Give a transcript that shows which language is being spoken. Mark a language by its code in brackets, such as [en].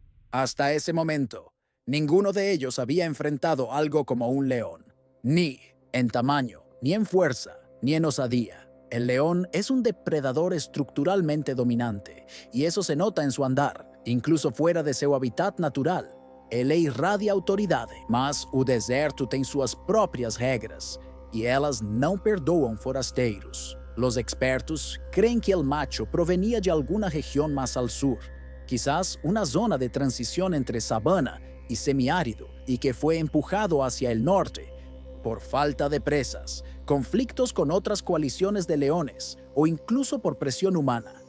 [es] Hasta ese momento, ninguno de ellos había enfrentado algo como un león, ni en tamaño, ni en fuerza, ni en osadía. El león es un depredador estructuralmente dominante, y eso se nota en su andar, incluso fuera de [pt] seu [es] habitat natural. [pt] Ele irradia autoridade, mas o deserto tem suas próprias regras, e elas não perdoam forasteiros. [es] Los expertos creen que el macho provenía de alguna región más al sur, quizás una zona de transición entre sabana y semiárido, y que fue empujado hacia el norte por falta de presas, conflictos con otras coaliciones de leones o incluso por presión humana.